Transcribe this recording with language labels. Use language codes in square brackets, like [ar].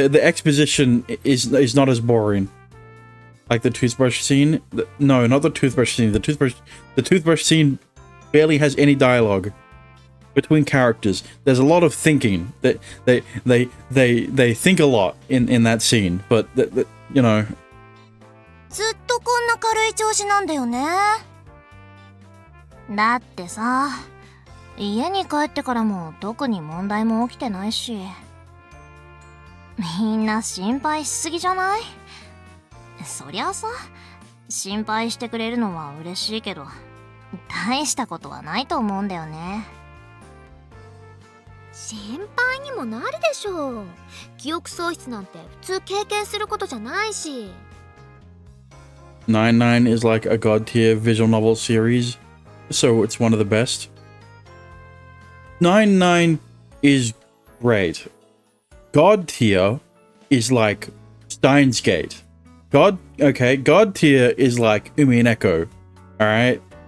[en] The exposition is not as boring. Like the toothbrush scene. No, not the toothbrush scene. The toothbrush scene barely has any dialogue between characters. There's a lot of thinking. That they think a lot in that scene, but you know. [ja] ずっとこんな軽い調子なんだよね。だってさ、家に帰ってからも特に問題も起きてないし、みんな心配しすぎじゃない？そりゃさ、心配してくれるのは嬉しいけど、大したことはないと思うんだよね。心配にもなるでしょう。記憶喪失なんて普通経験することじゃないし。 [en] 99 is like a god tier visual novel series, so it's one of the best. 99 is great. God tier is like Steins Gate. God tier is like Umi and Echo. Alright?